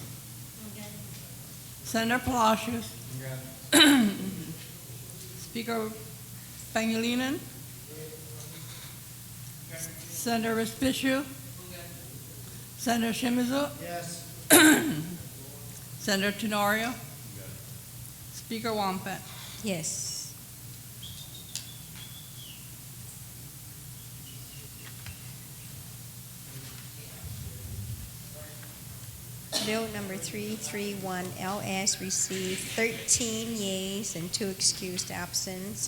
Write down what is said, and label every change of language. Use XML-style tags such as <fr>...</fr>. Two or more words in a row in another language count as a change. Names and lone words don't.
<en>Senator Palacios. Speaker Pangilinan. Senator Respicio. Senator Shimizu. Yes. Senator Tenorio. Speaker Wampat. Yes. Bill number 331 LS received 13 yeas and 2 excused absence.</en>